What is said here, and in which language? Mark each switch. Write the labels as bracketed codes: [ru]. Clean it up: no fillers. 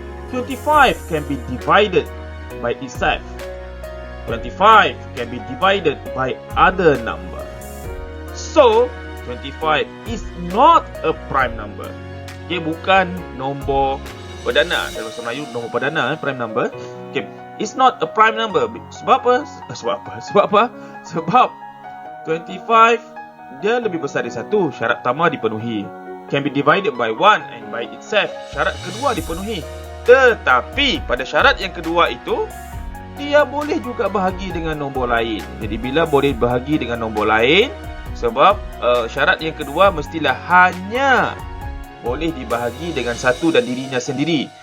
[en] 25 can be divided by itself. 25 can be divided by other number. So, 25 is not a prime number. [ms] Dia bukan nombor perdana. Dalam bahasa Melayu, nombor perdana, prime number. [en] Okay, it's not a prime number. [ms] Sebab apa? Sebab 25 dia lebih besar dari 1. Syarat pertama dipenuhi. [en] Can be divided by 1 and by itself. [ms] Syarat kedua dipenuhi. Tetapi pada syarat yang kedua itu, dia boleh juga bahagi dengan nombor lain. Jadi bila boleh bahagi dengan nombor lain, sebab syarat yang kedua mestilah hanya boleh dibahagi dengan satu dan dirinya sendiri.